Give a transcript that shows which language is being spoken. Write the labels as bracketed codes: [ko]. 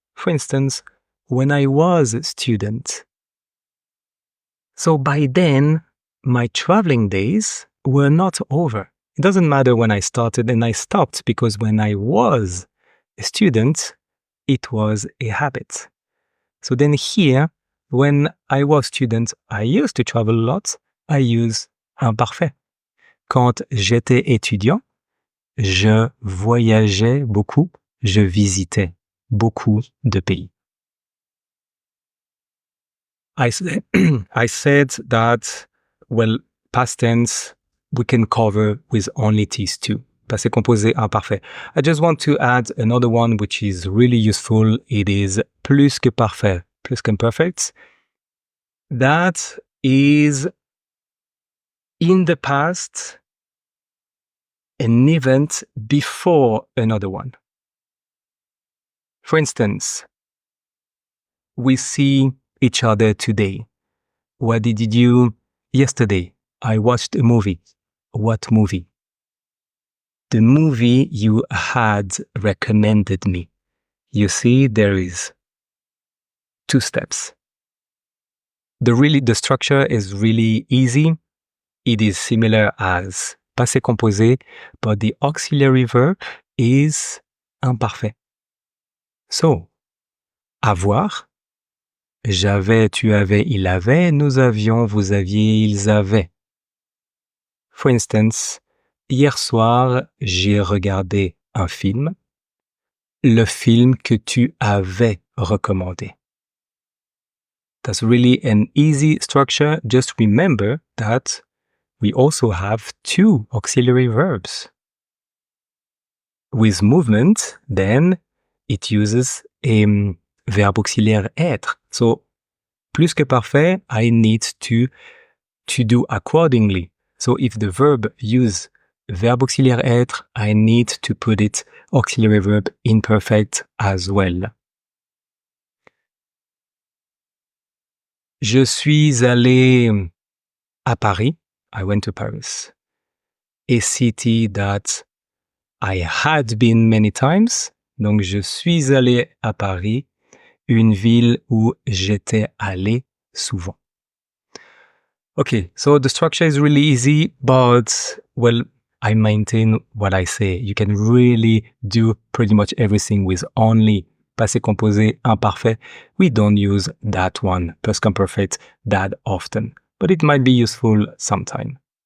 [en] For instance, when I was a student. So by then, my traveling days were not over. It doesn't matter when I started and I stopped because when I was a student, it was a habit. So then here, when I was student, I used to travel a lot. I use imparfait. [fr] Quand j'étais étudiant, je voyageais beaucoup, je visitais beaucoup de pays. [en] I said that, well, past tense, we can cover with only these two. Passé composé, imparfait. I just want to add another one which is really useful. It is plus que parfait, plus qu'imperfect. That is in the past, an event before another one. For instance, we see each other today. What did you do yesterday? I watched a movie. What movie? The movie you had recommended me. You see, there is 2 steps. The structure is really easy. It is similar as passé composé, but the auxiliary verb is imparfait. [fr] So, avoir, j'avais, tu avais, il avait, nous avions, vous aviez, ils avaient. [en] For instance, [fr] hier soir, j'ai regardé un film, le film que tu avais recommandé. [en] That's really an easy structure. Just remember that we also have 2 auxiliary verbs. With movement, then it uses a verb auxiliaire être. So, plus que parfait, I need to do accordingly. So, if the verb use verb auxiliaire être, I need to put it auxiliary verb imperfect as well. [fr] Je suis allé à Paris. [en] I went to Paris. A city that I had been many times. [fr] Donc, je suis allé à Paris, une ville où j'étais allé souvent. [en] Okay, so the structure is really easy, but, well, I maintain what I say. You can really do pretty much everything with only passé composé, imparfait. We don't use that one, past imperfect, that often, but it might be useful sometime.